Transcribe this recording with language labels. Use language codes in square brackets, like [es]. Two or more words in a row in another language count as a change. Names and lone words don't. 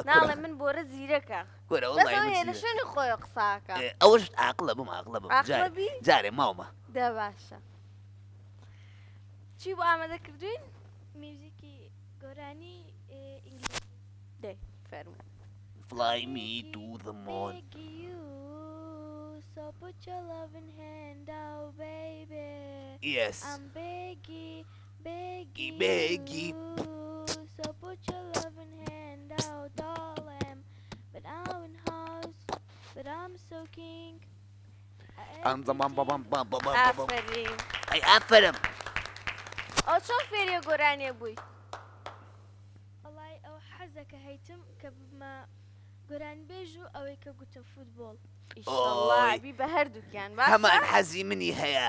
[ckb] ناڵێ من بۆرە زیرەکە گۆرە بەس وڵی ئەو هەیە لە من شوێنی خۆی قساکە ئەوەش عاقڵە بم عاقڵە بم عاقڵە بی؟ جارێ ماومە دە باشە چی بۆ ئامادەکردوین میوزیکی گۆرانی ئینگلیزی دەی فەرموو [en] Fly me to the moon. Beg you, so put your loving hand out, baby. Yes. I'm begging, begging, Begging. you, so put your loving hand out, darling. But I'm in house, but I'm so king. I'm the bum bum bum bum bum bum. [ckb] ئافرین Ay aferin. ئەو چۆن فێریە گۆرانیە بووی والله ئەو حەزەکە هەیتم کە بمە گۆران بێژ و ئەوەی کە گوتە فوتبۆڵ ئیشەڵڵا أوي. بی بە هەردووکیان هەمان باشە حەزی منی هەیە.